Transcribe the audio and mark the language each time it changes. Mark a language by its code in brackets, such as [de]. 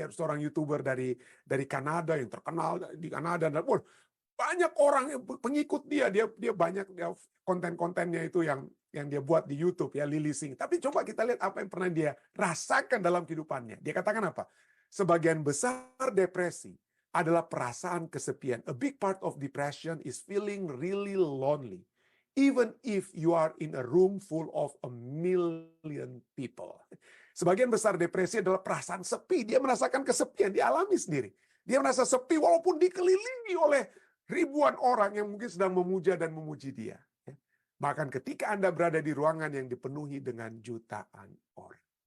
[id] Dia seorang YouTuber dari Kanada yang terkenal di Kanada, dan banyak orang yang pengikut dia banyak konten-kontennya itu yang dia buat di YouTube ya, Lily Singh. Tapi coba kita lihat apa yang pernah dia rasakan dalam kehidupannya. Dia katakan apa? Sebagian besar depresi adalah perasaan kesepian. [en] A big part of depression is feeling really lonely. Even if you are in a room full of 1,000,000 people. [id] Sebagian besar depresi adalah perasaan sepi. Dia merasakan kesepian, dia alami sendiri. Dia merasa sepi walaupun dikelilingi oleh ribuan orang yang mungkin sedang memuja dan memuji dia. Bahkan ketika Anda berada di ruangan yang dipenuhi dengan jutaan orang.